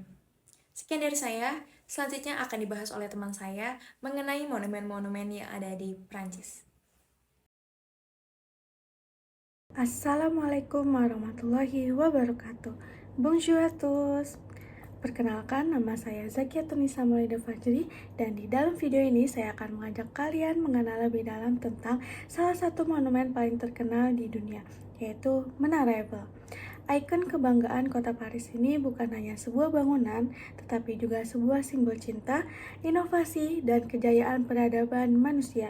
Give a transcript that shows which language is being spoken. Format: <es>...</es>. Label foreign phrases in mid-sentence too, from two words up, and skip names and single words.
<id>Sekian dari saya. Selanjutnya akan dibahas oleh teman saya mengenai monumen-monumen yang ada di Prancis.</id> <ar>السلام عليكم ورحمة الله وبركاته.</ar> <fr>Bonjour à tous.</fr> <id>Perkenalkan, nama saya Zakia Tunisa Maulida Fajri, dan di dalam video ini saya akan mengajak kalian mengenal lebih dalam tentang salah satu monumen paling terkenal di dunia, yaitu Menara Eiffel. Ikon kebanggaan kota Paris ini bukan hanya sebuah bangunan, tetapi juga sebuah simbol cinta, inovasi, dan kejayaan peradaban manusia.</id>